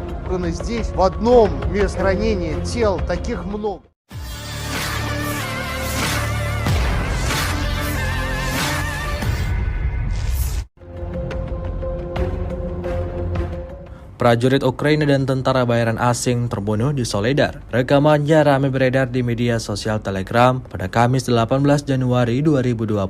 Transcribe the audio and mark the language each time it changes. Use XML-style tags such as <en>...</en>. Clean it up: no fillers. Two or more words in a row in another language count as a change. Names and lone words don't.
<ru>собраны здесь, в одном месте хранения тел, таких много.</ru> <id>Prajurit Ukraina dan tentara bayaran asing terbunuh di Soledar. Rekamannya ramai beredar di media sosial Telegram pada Kamis 18 Januari 2023.</id>